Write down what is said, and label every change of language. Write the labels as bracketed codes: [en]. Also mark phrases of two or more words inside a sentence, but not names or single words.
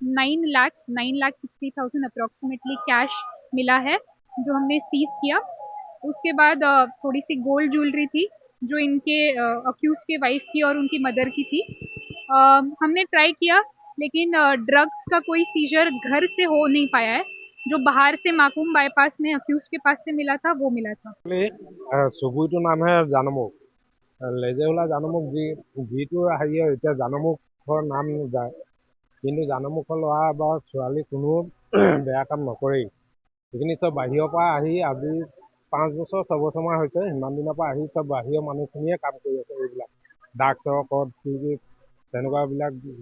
[hi] 9,60,000 [en] approximately cash [hi] मिला है जो हमने सीज किया उसके बाद थोड़ी सी [en] gold jewellery [hi] थी जो इनके अक्यूज के वाइफ की और उनकी मदर की थी हमने ट्राई किया लेकिन ड्रग्स का कोई सीजर घर से हो नहीं पाया है जो बाहर से माकूम बाईपास में अक्यूज के पास से मिला था वो मिला था [as] চুবুৰীটোৰ নাম হে জানমুখ লেজেওলা জানমুখ যিটো হেৰি এতিয়া জানমুখৰ নাম যায় কিন্তু জানমুখৰ ল'ৰা বা ছোৱালী কোনো বেয়া কাম নকৰেই সেইখিনি চব বাহিৰৰ পৰা আহি আজি 5 বছৰ 6 বছৰমান হৈছে সিমান দিনৰ পৰা আহি চব বাহিৰৰ মানুহখিনিয়ে কাম কৰি আছে এইবিলাক ডাক চৰকত তেনেকুৱাবিলাক